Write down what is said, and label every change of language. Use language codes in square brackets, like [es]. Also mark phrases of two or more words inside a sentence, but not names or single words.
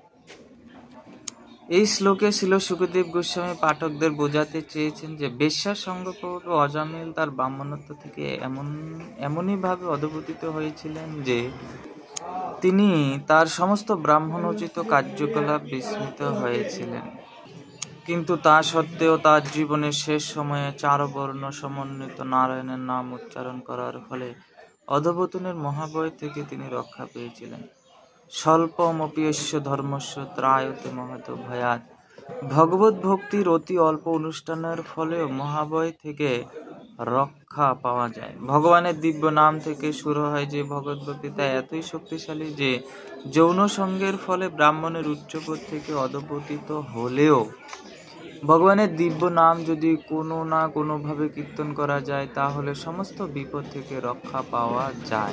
[bn] এই শ্লোকে শিল শুকদেব গোস্বামী পাঠকদের বোঝাতে চেয়েছেন যে বেশ্যার সঙ্গপূর্ব অজামিল তার ব্রাহ্মণত্ব থেকে এমনই ভাবে অধঃপতিত হয়েছিলেন যে তিনি তার সমস্ত ব্রাহ্মণোচিত কার্যকলাপ বিস্মৃত হয়েছিলেন। কিন্তু তা সত্ত্বেও তার জীবনের শেষ সময়ে 4 বর্ণ সমন্বিত নারায়ণের নাম উচ্চারণ করার ফলে অধঃপতনের মহাভয় থেকে তিনি রক্ষা পেয়েছিলেন। [sa] স্বল্পমপ্যস্য ধর্মস্য ত্রায়তে মহত ভয়াৎ। [bn] ভগবত ভক্তির অতি অল্প অনুষ্ঠানের ফলেও মহাভয় থেকে রক্ষা পাওয়া যায়। ভগবানের দিব্য নাম থেকে শুরু হয় যে ভগবত ভক্তি তা এতই শক্তিশালী যে যৌন সঙ্গের ফলে ব্রাহ্মণের উচ্চপদ থেকে অধঃপতিত হলেও ভগবানের দিব্য নাম যদি কোনো না কোনোভাবে কীর্তন করা যায় তাহলে সমস্ত বিপদ থেকে রক্ষা পাওয়া যায়।